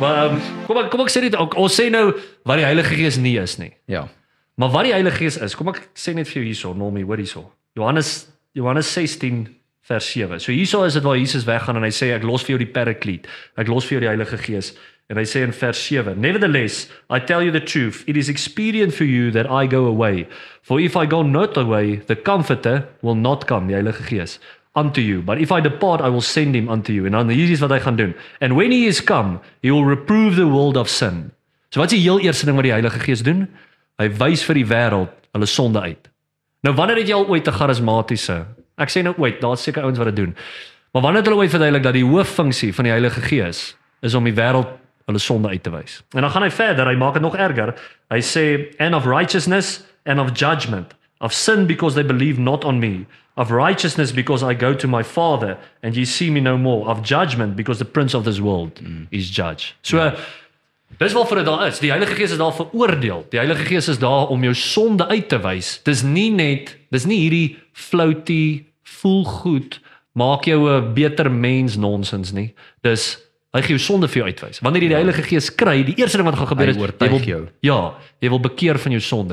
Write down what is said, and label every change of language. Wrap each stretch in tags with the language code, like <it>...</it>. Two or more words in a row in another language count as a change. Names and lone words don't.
<af>Maar kom ek sê dit ook. Ons sê nou wat die Heilige Gees nie is nie. Ja. Maar wat die Heilige Gees is, kom ek sê net vir jou hierso, Normie, hoor hierso. Johannes 16 vers 7. So hierso is dit waar Jesus weggaan en hy sê ek los vir jou die Parakleet. Ek los vir jou die Heilige Gees. En hy sê in vers 7,</af> <en>Nevertheless, I tell you the truth, it is expedient for you that I go away. For if I go not away, the Comforter will not come,</en> <af>die Heilige Gees,</af> <en>unto you. But if I depart, I will send him unto you.</en> <af>En dan hier is wat hy gaan doen.</af> <en>And when he is come, he will reprove the world of sin.</en> <af>So wat is die heel eerste ding wat die Heilige Gees doen? Hy wys vir die wêreld hulle sonde uit. Nou wanneer het jy al ooit 'n charismatiese? Ek sê nou ooit, daar's seker ouens wat dit doen. Maar wanneer het hulle ooit verduidelik dat die hooffunksie van die Heilige Gees is om die wêreld hulle sonde uit te wys? En dan gaan hy verder, hy maak dit nog erger. Hy sê,</af> <en>and of righteousness and of judgment, of sin because they believe not on me, of righteousness because I go to my Father and ye see me no more, of judgment because the prince of this world is judge.</en> <af>So, dis waarvoor dit daar is. Die Heilige Gees is daar vir oordeel. Die Heilige Gees is daar om jou sonde uit te wys. Dis nie hierdie flouty, voel goed, maak jou 'n beter mens nonsens nie. Dis hy gee jou sonde vir jou uitwys. Wanneer jy die Heilige Gees kry, die eerste ding wat gaan gebeur is jy wil bekeer van jou sonde.</af>